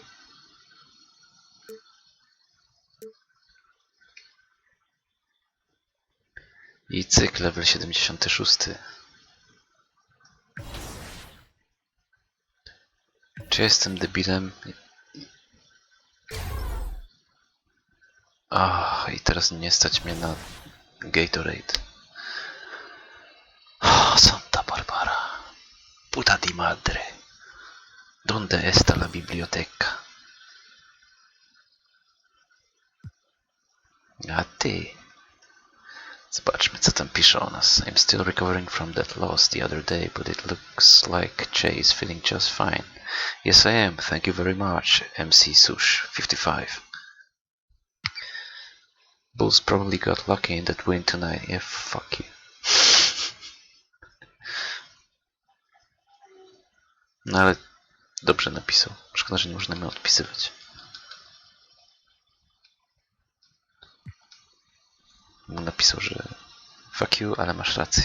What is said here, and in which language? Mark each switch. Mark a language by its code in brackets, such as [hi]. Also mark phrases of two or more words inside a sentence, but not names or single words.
[pl] I cykl level 76. Czy jestem debilem? I teraz nie stać mnie na Gatorade. [es] Santa Barbara. Puta di madre. Donde está la biblioteca? [pl] A ty. Zobaczmy, co tam pisze o nas. [en] I'm still recovering from that loss the other day, but it looks like Che is feeling just fine. Yes, I am. Thank you very much, MC Sush 55. Bulls probably got lucky in that win tonight. Yeah, fuck you. [pl] No ale dobrze napisał. Szkoda, że nie można mi odpisywać. Napisał, że [en] fuck you, [pl] ale masz rację.